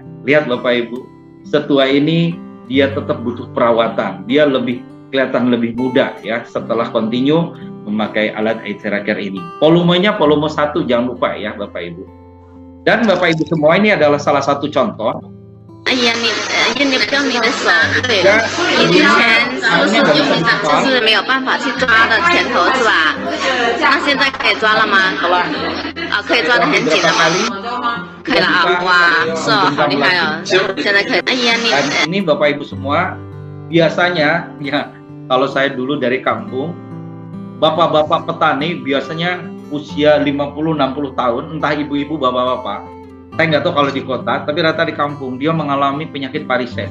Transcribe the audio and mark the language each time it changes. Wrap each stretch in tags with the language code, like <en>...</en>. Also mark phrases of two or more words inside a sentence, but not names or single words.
<id>Lihat Bapak Ibu, setua ini dia tetap butuh perawatan. Dia lebih kelihatan lebih muda ya setelah continue memakai alat</id> <en>eye tracker</en> <id>ini. Volumenya volume 1 jangan lupa ya Bapak Ibu. Dan Bapak Ibu semua, ini adalah salah satu contoh.</id> <zh>哎呀，你用你的手，对，你之前不是用你的，就是没有办法去抓的前头是吧？那现在可以抓了吗？啊，可以抓得很紧了吗？可以了啊，哇，是哦，好厉害哦，现在可以。哎呀，</zh> <id>ini Bapak Ibu semua, biasanya ya kalau saya dulu dari kampung, bapak-bapak petani biasanya usia 50-60 tahun, entah ibu-ibu bapak-bapak. Saya nggak tahu kalau di kota, tapi rata di kampung dia mengalami penyakit varises.</id>